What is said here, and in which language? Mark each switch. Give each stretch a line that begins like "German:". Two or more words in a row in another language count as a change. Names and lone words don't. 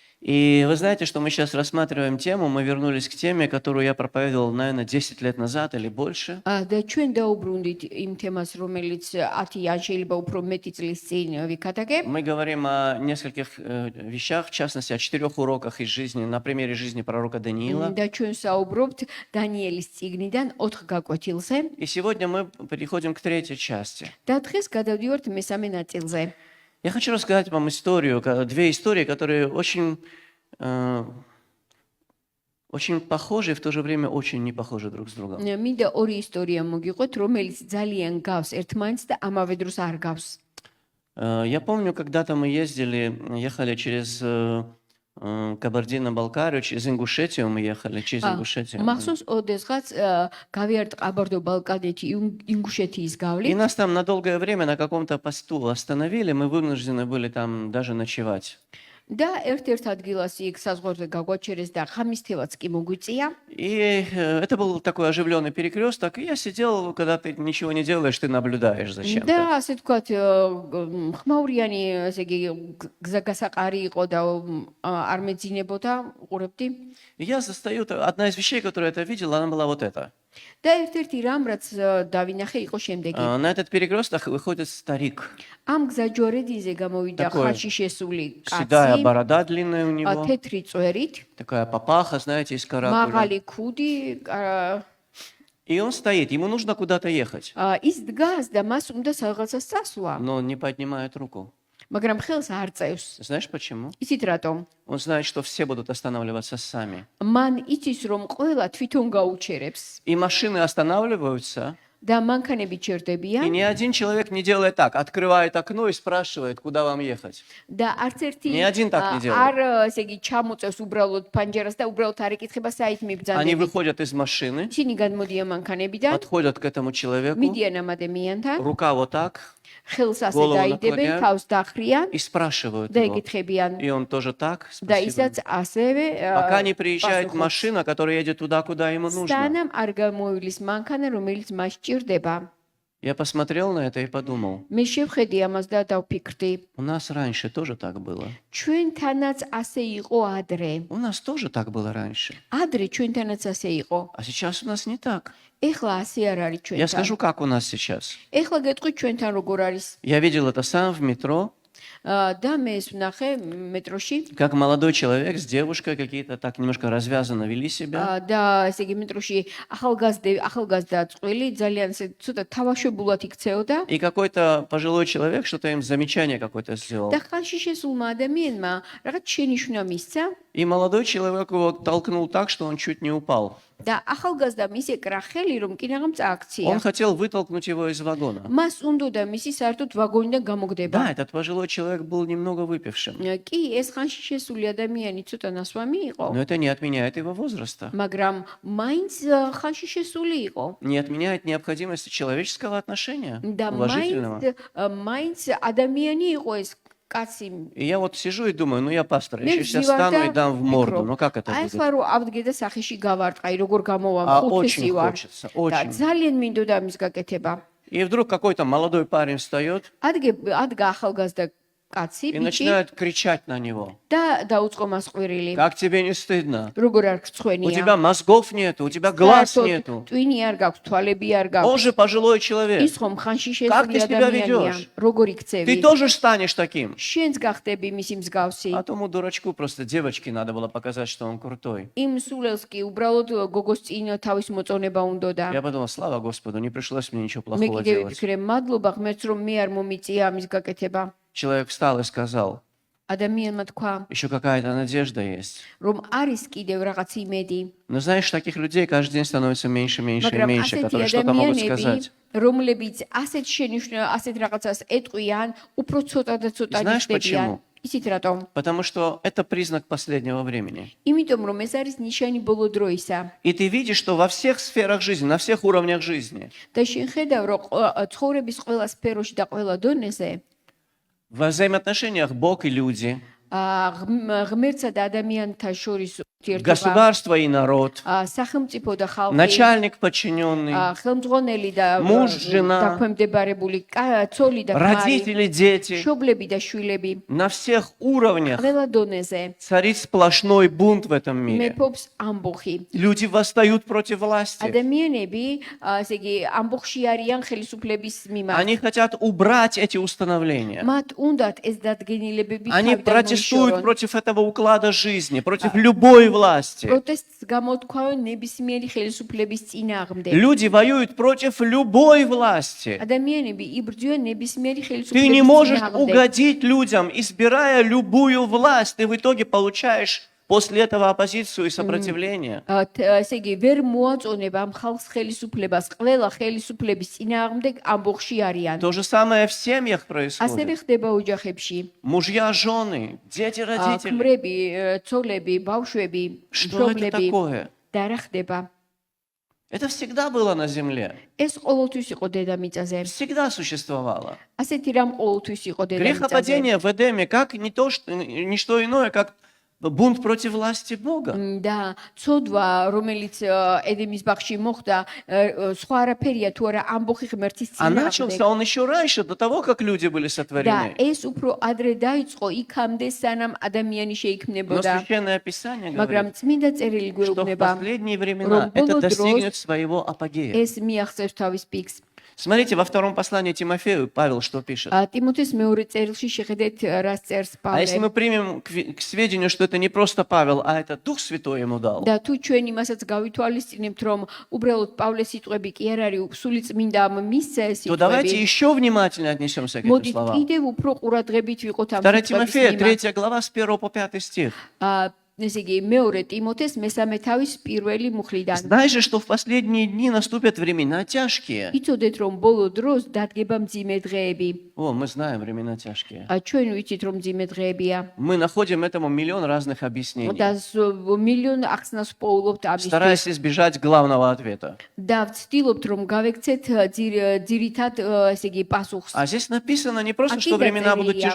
Russian: И вы знаете, что мы сейчас рассматриваем тему, мы вернулись к теме, которую я проповедовал, наверное, 10 лет назад или больше.
Georgian: და ჩვენ დაუბრუნდით იმ თემას, რომელიც 10 ან შეიძლება უფრო მეტი წლის წინ ვიქადაგებ.
Russian: Мы говорим о нескольких вещах, в частности, о 4 уроках из жизни, на примере жизни пророка Даниила.
Georgian: და ჩვენ საუბრობთ დანიელის წიგნიდან 4 გაკვეთილზე.
Russian: И сегодня мы переходим к третьей части.
Georgian: და დღეს გადავდივართ მესამე ნაწილზე.
Russian: Я хочу рассказать вам историю, две истории, которые очень похожи и в то же время очень не похожи друг с другом.
Georgian: მინდა ორი ისტორია მოგიყვეთ, რომელიც ძალიან გავს ერთმანეთს და ამავე დროს არ გავს.
Russian: Я помню, когда-то мы ехали через Кабардино-Балкарию, через Ингушетию мы ехали, через Ингушетию.
Georgian: მახსოვს, ოდესღაც გავიართ ყაბარდო-ბალკანეთი ინგუშეთის
Russian: И
Georgian: გავლით
Russian: нас там на долгое время на каком-то посту остановили, мы вынуждены были там даже ночевать.
Georgian: და ერთ-ერთ ადგილას იქ საზღვარზე გაგვაჩერეს და ხამისთევაც კი მოგვიწია.
Russian: И это был такой оживленный перекресток, и я сидел, когда ты ничего не делаешь, ты наблюдаешь за
Georgian: და
Russian: чем-то.
Georgian: ასე თქვათ, ხმაურიანი, ესე იგი, გზაგასაყარი იყო და არ მეძინებოდა, უყურებდი.
Russian: И я застаю, одна из вещей, которую я это видел, она была вот эта.
Georgian: და ერთ-ერთი რამ, რაც დავინახე, იყო შემდეგი.
Russian: На этот перекресток выходит старик.
Georgian: ამ გზაჯვარედინზე გამოვიდა
Russian: Такой
Georgian: ხარში შესული
Russian: Седая
Georgian: კაცი,
Russian: борода длинная у него,
Georgian: თეთრი წვერით,
Russian: такая папаха, знаете, из каракуля.
Georgian: მაღალი ქუდი,
Russian: И он стоит, ему нужно куда-то ехать,
Georgian: ის დგას და მას უნდა რაღაცას წასვლა,
Russian: но он не поднимает руку.
Georgian: მაგრამ ხელს არ წევს.
Russian: Знаешь почему?
Georgian: იცით რატომ?
Russian: Он знает, что все будут останавливаться сами.
Georgian: მან იცის, რომ ყველა თვითონ გაუჩერებს
Russian: И машины останавливаются,
Georgian: და მანქანები
Russian: и
Georgian: ჩერდებიან
Russian: ни один человек не делает так, открывает окно и спрашивает, куда вам ехать.
Georgian: და არც ერთი
Russian: Ни один так не делает.
Georgian: არ, ესე იგი, ჩამოწევს უბრალოდ პანჯერას და უბრალოდ არ იკითხება საით
Russian: Они
Georgian: მიბრძანებით.
Russian: выходят из машины,
Georgian: ისინი გადმოდიან მანქანებიდან,
Russian: подходят к этому человеку,
Georgian: მიდიან ამ ადამიანთან,
Russian: рука вот так,
Georgian: ხელს ასე
Russian: голову
Georgian: დაიდებენ,
Russian: наклоняют
Georgian: თავს დახრიან
Russian: и спрашивают
Georgian: და
Russian: его.
Georgian: ეკითხებიან.
Russian: И он тоже так,
Georgian: და
Russian: спасибо.
Georgian: ისაც ასევე
Russian: Пока не приезжает
Georgian: პასუხობს.
Russian: машина, которая едет туда, куда ему нужно.
Georgian: სტანამ არ გამოივლის მანქანა, რომელიც მას ჭირდება.
Russian: Я посмотрел на это и подумал,
Georgian: მე შევხედი ამას და დავფიქრდი,
Russian: у нас раньше тоже так было.
Georgian: ჩვენთანაც ასე იყო ადრე.
Russian: У нас тоже так было раньше.
Georgian: ადრე ჩვენთანაც ასე იყო.
Russian: А сейчас у нас не так.
Georgian: ეხლა ასე არ არის
Russian: Я
Georgian: ჩვენთან.
Russian: скажу, как у нас сейчас.
Georgian: ეხლა გეტყვი ჩვენთან როგორ არის.
Russian: Я видел это сам в метро,
Georgian: და მე ეს ვნახე მეტროში.
Russian: как молодой человек с девушкой какие-то так немножко развязанно вели себя.
Georgian: და ესე იგი მეტროში ახალგაზრდა წყვილი ძალიან ცოტა თავაშვებულად იქცეოდა.
Russian: И какой-то пожилой человек что-то им замечание какое-то сделал.
Georgian: და ხანში შესულმა ადამიანმა რაღაც შენიშვნა მისცა.
Russian: И молодой человек его толкнул так, что он чуть не упал.
Georgian: და ახალგაზრდამ ისე კრა ხელი, რომ კინაღამ წააქცია.
Russian: Он хотел вытолкнуть его из вагона.
Georgian: მას უნდოდა მისი საერთოდ ვაგონიდან გამოგდება.
Russian: Да, этот пожилой человек был немного выпившим.
Georgian: კი, ეს ხანში შესული ადამიანი ცოტა ნასვამი იყო,
Russian: Но это не отменяет его возраста.
Georgian: მაგრამ მაინც ხანში შესული იყო.
Russian: Не отменяет необходимости человеческого отношения,
Georgian: და
Russian: уважительного.
Georgian: მაინც ადამიანი იყო ეს კაცი.
Russian: И я вот сижу и думаю, ну я пастор, я
Georgian: მე
Russian: сейчас
Georgian: ვზივარ
Russian: стану
Georgian: და
Russian: и дам в морду.
Georgian: ვფიქრობ,
Russian: Ну как это
Georgian: აი
Russian: будет?
Georgian: ახლა რომ ავდგე და სახეში გავარტყაი, როგორ გამოვა
Russian: А
Georgian: ხუთესი
Russian: очень
Georgian: ვარ.
Russian: хочется,
Georgian: და
Russian: очень.
Georgian: ძალიან მინდოდა ამის გაკეთება.
Russian: И вдруг какой-то молодой парень встает
Georgian: ადგა ახალგაზრდა კაცი,
Russian: и
Georgian: ბიჭი
Russian: начинает кричать на него.
Georgian: და დაუწყო მას ყვირილი.
Russian: Как тебе не стыдно?
Georgian: როგორ არ
Russian: У
Georgian: გწხვენია?
Russian: тебя мозгов нету, у тебя глаз нету.
Georgian: ტვინი არ გაქვს, თვალები არ
Russian: Он
Georgian: გაქვს.
Russian: же пожилой человек.
Georgian: ის ხომ ხანში
Russian: Как ты
Georgian: შესული
Russian: себя
Georgian: ადამიანია.
Russian: ведешь?
Georgian: როგორ
Russian: Ты
Georgian: იქცევი?
Russian: тоже станешь таким.
Georgian: შენც გახდები მისი მსგავსი.
Russian: А тому дурачку просто девочке надо было показать, что он крутой.
Georgian: იმ სულელს კი უბრალოდ გოგოს წინ თავის მოწონება უნდოდა.
Russian: Я подумал, слава Господу, не пришлось мне ничего
Georgian: მე
Russian: плохого
Georgian: კიდევ
Russian: делать.
Georgian: ვიფიქრე, მადლობა ღმერთს, რომ მე არ მომიწია ამის გაკეთება.
Russian: Человек встал и сказал,
Georgian: ადამიანმა თქვა,
Russian: еще какая-то надежда есть.
Georgian: რომ არის კიდევ რაღაც იმედი.
Russian: Но знаешь, таких людей каждый день становится меньше, меньше и
Georgian: მაგრამ
Russian: меньше,
Georgian: ასეთი
Russian: которые что-то могут
Georgian: ადამიანები,
Russian: сказать.
Georgian: რომლებიც ასეთ შენიშვნა, ასეთ რაღაცას ეტყვიან, უფრო ცოტა და ცოტა
Russian: Знаешь,
Georgian: ნიშნებიან.
Russian: почему?
Georgian: იცით რატომ?
Russian: Потому что это признак последнего времени.
Georgian: იმიტომ რომ ეს არის ნიშანი ბოლო დროისა.
Russian: И ты видишь, что во всех сферах жизни, на всех уровнях жизни,
Georgian: და შენ ხედავ, რომ ცხოვრების ყველა სფეროში და ყველა დონეზე
Russian: во взаимоотношениях Бог и люди,
Georgian: ღმერთსა და ადამიანთა შორის
Russian: государство и народ,
Georgian: სახელმწიფო და ხალხი,
Russian: начальник подчиненный,
Georgian: ხელმძღვანელი და
Russian: муж, жена,
Georgian: დაქვემდებარებული ცოლი და ქმარი,
Russian: родители, дети.
Georgian: მშობლები და შვილები,
Russian: На всех уровнях
Georgian: ყველა დონეზე
Russian: царит сплошной бунт в этом мире.
Georgian: მეფობს ამბოხი.
Russian: Люди восстают против власти.
Georgian: ადამიანები, ესე იგი, ამბოხში არიან ხელისუფლების მიმართ.
Russian: Они хотят убрать эти установления.
Georgian: მათ უნდათ ეს დადგენილებები
Russian: Они
Georgian: თავიდან
Russian: протестуют
Georgian: მოიშორონ.
Russian: против этого уклада жизни, против любой власти.
Georgian: პროტესტს გამოთქვამენ ნებისმიერი ხელისუფლების წინააღმდეგ.
Russian: Люди воюют против любой власти.
Georgian: ადამიანები იბრძვიან ნებისმიერი
Russian: Ты не
Georgian: ხელისუფლების
Russian: можешь
Georgian: წინააღმდეგ.
Russian: угодить людям, избирая любую власть. Ты в итоге получаешь после этого оппозицию и сопротивление.
Georgian: ესე იგი, ვერ მოაწონებ ამ ხალხს ხელისუფლებას. ყველა ხელისუფლების წინააღმდეგ ამბოხში არიან.
Russian: То же самое в семьях
Georgian: ასევე
Russian: происходит.
Georgian: ხდება ოჯახებში.
Russian: Мужья, жены, дети, родители.
Georgian: ქმრები, ცოლები, ბავშვები,
Russian: Что это
Georgian: მშობლები
Russian: такое?
Georgian: და რა ხდება?
Russian: Это всегда было на земле.
Georgian: ეს ყოველთვის იყო დედამიწაზე.
Russian: Всегда существовало.
Georgian: ასეთი рам ყოველთვის იყო დედამიწაზე.
Russian: Грехопадение в Эдеме как не то, что, не что иное, как бунт против власти Бога.
Georgian: და ცოდვა, რომელიც ედემის ბაღში მოხდა, სხვა არაფერია თუ არა ამბოხი ღმერთის
Russian: А
Georgian: წინააღმდეგ.
Russian: начался он еще раньше, до того, как люди были
Georgian: და
Russian: сотворены.
Georgian: ეს უფრო ადრე დაიწყო იქამდე სანამ ადამიანი
Russian: Но
Georgian: შეიქმნებოდა.
Russian: Священное Писание
Georgian: მაგრამ
Russian: говорит,
Georgian: წმინდა წერილი
Russian: что в
Georgian: გვეუბნება,
Russian: последние времена это достигнет своего апогея.
Georgian: ეს მიაღწევს თავის პიკს.
Russian: Смотрите, во втором послании Тимофею Павел что пишет.
Georgian: ტიმოთეს მეორე წერილში შეხედეთ რას წერს
Russian: А если
Georgian: პავლე.
Russian: мы примем к сведению, что это не просто Павел, а это Дух Святой ему дал,
Georgian: და თუ ჩვენ იმასაც გავითვალისწინებთ, რომ უბრალოდ პავლეს სიტყვები კი არ არის, სული წმინდამ მისცა ეს
Russian: то давайте
Georgian: სიტყვები.
Russian: еще внимательно отнесемся к этим
Georgian: მოდით
Russian: словам.
Georgian: კიდევ უფრო ყურადღებით ვიყოთ ამ
Russian: 2
Georgian: სიტყვების
Russian: Тимофея,
Georgian: მიმართ.
Russian: 3 глава, с 1 по 5 стих.
Georgian: ესე იგი მეორე ტიმოთეს მესამე თავის პირველი მუხლიდან.
Russian: Знай же, что в последние дни наступят времена тяжкие.
Georgian: იცოდეთ რომ ბოლო დროს დადგება მძიმე დღეები.
Russian: О, мы знаем времена тяжкие.
Georgian: ჩვენ ვიცით რომ მძიმე დღეებია.
Russian: Мы находим этому миллион разных объяснений,
Georgian: და მილიონ ახსნას პოულობთ ამისთვის.
Russian: стараясь избежать главного ответа.
Georgian: და ვცდილობთ რომ გავეკცეთ ძირითად ესე იგი პასუხს.
Russian: А здесь написано не просто, А что кида времена будут цария.